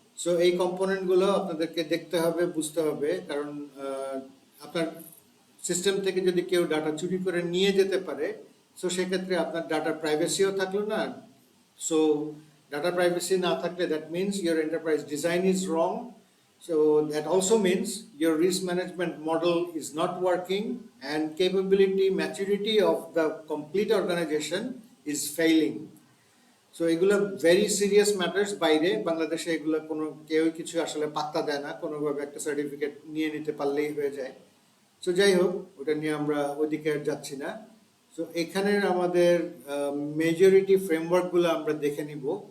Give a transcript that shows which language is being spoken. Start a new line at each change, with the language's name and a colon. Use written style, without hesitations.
Bangla: So এই কম্পোনেন্টগুলো আপনাদেরকে দেখতে হবে, বুঝতে হবে, কারণ আপনার সিস্টেম থেকে যদি কেউ ডাটা চুরি করে নিয়ে যেতে পারে, সো সেক্ষেত্রে আপনার ডাটার প্রাইভেসিও থাকলো না।
English: so data privacy
Bangla: না থাকলে
English: That means your enterprise design is wrong. So that also means your risk management model is not working and capability maturity of the complete organization is failing. So
Bangla: এগুলো
English: Very serious matters.
Bangla: বাইরে বাংলাদেশে এগুলো কোনো কেউ কিছু আসলে পাত্তা দেয় না, কোনোভাবে একটা সার্টিফিকেট নিয়ে নিতে পারলেই হয়ে যায়। সো যাই হোক, ওটা নিয়ে আমরা ওদিকে আর যাচ্ছি না। সো এখানের আমাদের মেজরিটি ফ্রেমওয়ার্কগুলো আমরা দেখে নিব।